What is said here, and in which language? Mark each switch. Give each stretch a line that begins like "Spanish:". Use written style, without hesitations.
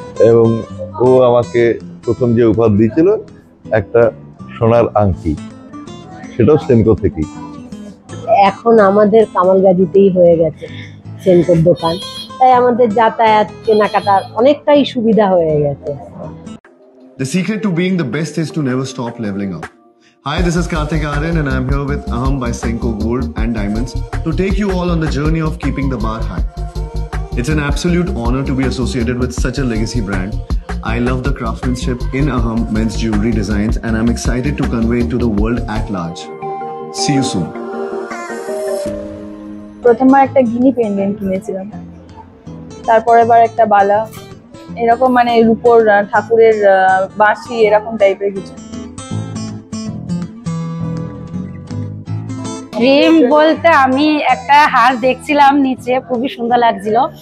Bangla: এবং ও আমাকে প্রথম যে উপহার দিয়েছিল একটা সোনার আংটি, সেটাও সেনকো থেকেই। এখন আমাদের কামালগাজীতেই হয়ে গেছে সেনকোর দোকান, তাই আমাদের যাতায়াত কেনাকাটার অনেকটাই সুবিধা হয়ে গেছে।
English: The secret to being the best is to never stop leveling up. Hi, this is Karthik Aryan and I'm here with Aham by Senko Gold and Diamonds to take you all on the journey of keeping the bar high. It's an absolute honor to be associated with such a legacy brand. I love the craftsmanship in Aham men's jewelry designs and I'm excited to convey it to the world at large. See you soon.
Bangla: প্রথমবার একটা গিনি pendant কিনেছিলাম, তারপরে এবার একটা বালা, এরকম মানে রূপোর ঠাকুরের বাঁশি এরকম টাইপের কিছু। ড্রিম বলতে আমি একটা হার দেখছিলাম নিচে, খুবই সুন্দর লাগছিল।